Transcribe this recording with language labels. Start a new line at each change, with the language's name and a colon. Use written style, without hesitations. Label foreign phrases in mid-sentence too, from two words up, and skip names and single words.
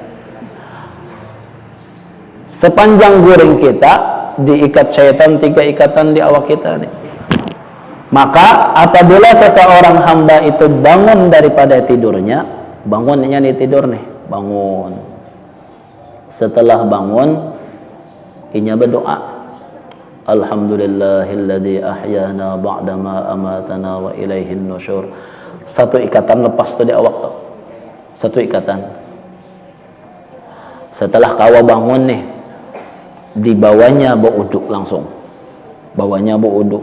Banjar: Sepanjang guring kita diikat syaitan 3 ikatan di awak kita nih.
Indonesian: Maka apabila seseorang hamba itu bangun daripada tidurnya, bangunnya nih tidur nih, bangun.
Banjar: Setelah bangun, inya berdoa,
Arabic: الحمد لله الذي أحيانا بعد ما أماتنا وإليه النشور.
Banjar: 1 ikatan lepas tu di awak tu. 1 ikatan. Setelah kawa bangun nih, dibawanya beruduk langsung. Bawanya beruduk.